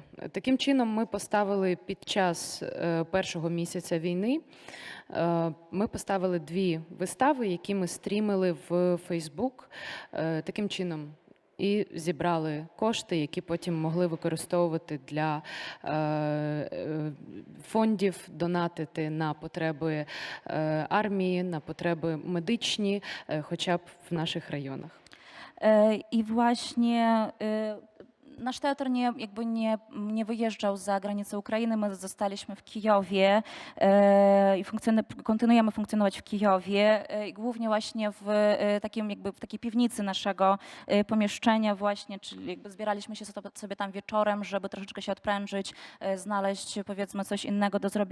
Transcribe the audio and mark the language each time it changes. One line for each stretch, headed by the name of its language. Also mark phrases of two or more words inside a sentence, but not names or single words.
Ukrainian: Таким чином ми поставили під час першого місяця війни, ми поставили 2 вистави, які ми стрімили в Facebook. Таким чином і зібрали кошти, які потім могли використовувати для фондів, донатити на потреби армії, на потреби медичні, хоча б в наших rайонach.
Polish: I właśnie nasz teatr nie wyjeżdżał za granicę Ukrainy. My zostaliśmy w Kijowie i kontynuujemy funkcjonować w Kijowie. I głównie właśnie w takiej piwnicy naszego pomieszczenia właśnie, czyli jakby zbieraliśmy się sobie tam wieczorem, żeby troszeczkę się odprężyć, znaleźć powiedzmy coś innego do zrobienia.